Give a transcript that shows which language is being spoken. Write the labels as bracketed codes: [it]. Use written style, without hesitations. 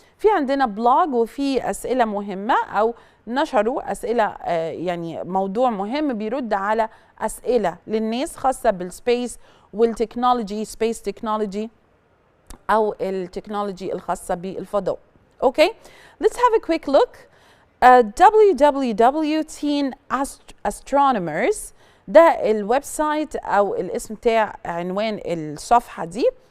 [ar] في عندنا بلوج وفي أسئلة مهمة أو نشروا أسئلة يعني موضوع مهم بيرد على أسئلة للناس خاصة بالسبيس والتكنولوجي، سبيس تكنولوجي أو التكنولوجي الخاصة بالفضاء. [en] Okay, let's have a quick look. [ar] www.teen astronomers ده الويب سايت او الاسم بتاع عنوان الصفحه دي.